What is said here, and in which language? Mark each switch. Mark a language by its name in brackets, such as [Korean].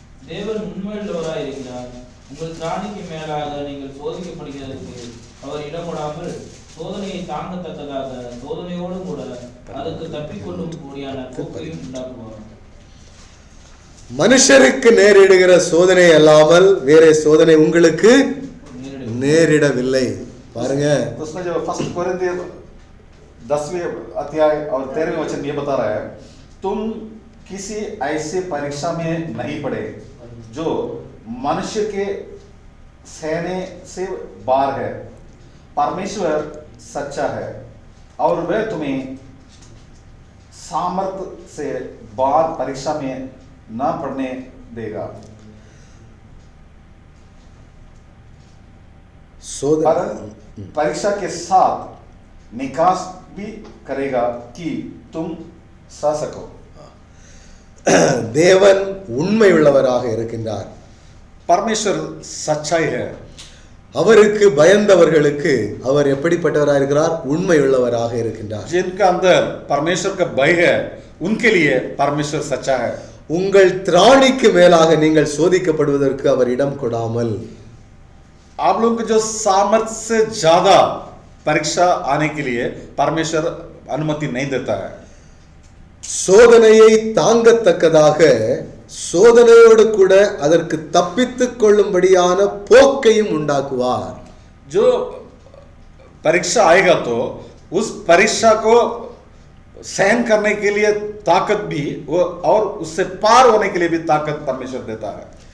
[Tamil] தேவன் உண்மையுள்ளவராய் இருக்கிறார். உங்கள் திராணிக்கு மேலாக நீங்கள் சோதிக்கப்படுகிறதற்கு அவர் இடப்படாமல் சோதனையை தாங்கத்தக்கதாக சோதனையோடு கூட அதுக்கு தப்பிக்கொள்ளும் கூடியான போக்கையும் உண்டாக்குவார். மனுஷருக்கு நேரிடுகிற சோதனை அல்லாமல் வேற சோதனை உங்களுக்கு நேரிடவில்லை. பாருங்க, [Hindi] उसमें जो 1 Corinthians 10वें अध्याय और 13वें वचन ये बता रहा है, तुम किसी ऐसे परीक्षा में नहीं पड़े जो मनुष्य के सहने से बाहर है। परमेश्वर सच्चा है और वह तुम्हें सामर्थ्य से बाहर परीक्षा में न पड़ने देगा, पर परीक्षा के साथ निकास भी करेगा कि तुम सह सको। [Tamil] தேவன் உண்மை உள்ளவராக இருக்கின்றார். [Hindi] परमेश्वर सच्चाई है। [Tamil] அவருக்கு பயந்தவர்களுக்கு அவர் எப்படிப்பட்டவராக இருக்கிறார்? உண்மை உள்ளவராக இருக்கின்றார். [Hindi] जिनका अंदर परमेश्वर का भय है उनके लिए परमेश्वर सच्चा है। [Tamil] உங்கள் திராணிக்கு மேலாக நீங்கள் சோதிக்கப்படுவதற்கு அவர் இடம் கொடாமல், [Hindi] आप लोगों को जो सामर्थ्य से ज्यादा परीक्षा आने के लिए परमेश्वर अनुमति नहीं देता है। [Tamil] சோதனையை தாங்கத்தக்கதாக சோதனையோடு கூட அதற்கு தப்பித்துக் கொள்ளும்படியான போக்கையும் உண்டாக்குவார். [Hindi] जो परीक्षा आएगा तो उस परीक्षा को सहन करने के लिए ताकत भी वो और उससे पार होने के लिए भी ताकत परमेश्वर देता है।